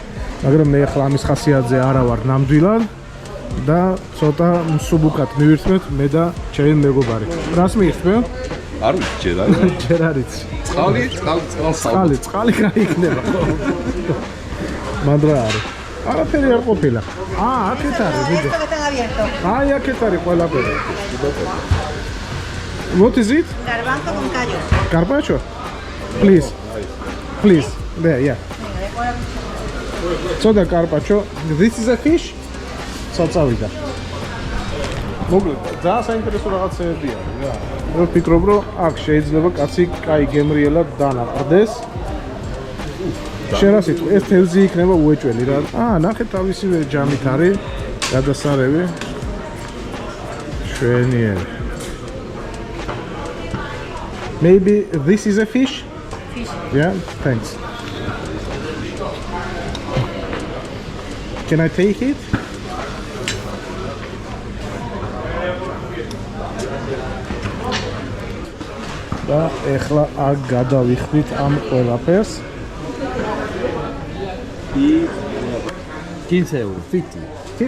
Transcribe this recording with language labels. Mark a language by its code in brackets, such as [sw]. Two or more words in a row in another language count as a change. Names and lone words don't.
[ka] მაგრამ მე ახლა ამის ხასიათზე არა ვარ ნამდვილად და ცოტა მსუბუქად მივირთმევთ მე და ჩემი მეგობარი. რას მივირთმევ? არ ვიცი, ჯერ არ იცი. წყალი რა იქნება ხო? მანდ რა არის? არაფერი არ ყოფილა. აქეთ არის, ვიდეო. აი, აქეთ არის ყველაფერი. [en] What is it? [es] Garbanzo con callo. [en] Carpaccio? Please. Please. There, yeah. So the carpaccio. This is a fish? [ka] Წავიდა. მოკლედ, ძალიან საინტერესო რაღაცებია. მე ვფიქრობ, რომ აქ შეიძლება კაცი კაი გემრიელად დანაყრდეს. შენ რა სიტყვი, ეს თევზი იქნება უეჭველი რა. ნახეთ თავისივე ჯამით არის გადასარევი. შვენიერი. [en] Maybe this is a fish? Fish. Yeah, thanks. Can I take it? [ka] და ეხლა აქ გადავიხდით ამ ყველაფერს. 15 euro, 50.